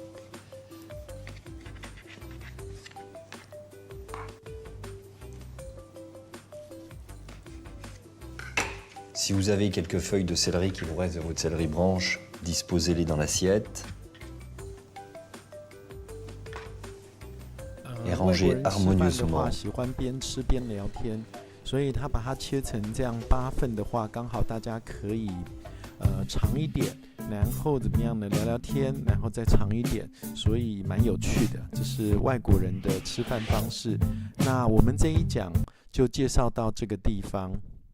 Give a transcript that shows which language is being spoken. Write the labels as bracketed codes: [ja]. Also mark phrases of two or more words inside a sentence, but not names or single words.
[fr] Si vous avez quelques feuilles de céleri qui vous restent de votre céleri branche, disposez-les dans l'assiette. Et rangez harmonieusement. [zh] 所以他把它切成这样8份的话，刚好大家可以长一点，然后怎么样呢？聊聊天，然后再长一点，所以蛮有趣的。这是外国人的吃饭方式。那我们这一讲就介绍到这个地方。